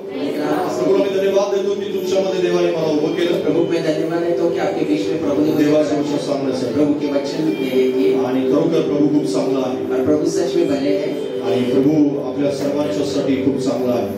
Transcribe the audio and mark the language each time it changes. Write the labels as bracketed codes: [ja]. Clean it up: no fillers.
[mr] प्रभु मी धन्यवाद देतो की तुमच्यामध्ये देवाने मला उभं केलं. [hi] प्रभु मैं धन्यवाद देता हूँ कि आपके बीच में प्रभु ने [mr] देवाच्या सांगण्यासाठी [hi] प्रभु के वचन मेरे दिए. [mr] आणि खरोखर प्रभू खूप चांगला आहे. [hi] और प्रभु सच में भले हैं. [mr] आणि प्रभू आपल्या सर्वांच्यासाठी खूप चांगला आहे.